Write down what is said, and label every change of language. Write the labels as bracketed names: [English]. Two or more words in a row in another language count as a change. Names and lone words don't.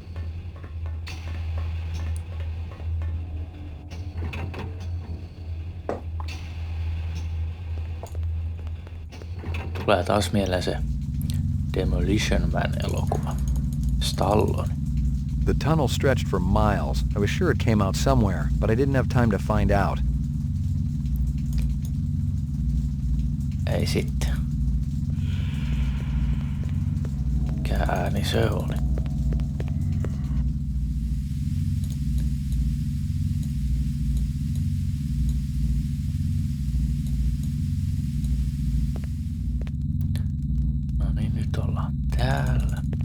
[Finnish] Tulee taas mieleen se Demolition Man-elokuva. Stallone. [English] The tunnel stretched for miles. I was sure it came out somewhere, but I didn't have time to find out. [Finnish] Ei sitten. Mikä ääni se oli? No niin, nyt ollaan täällä.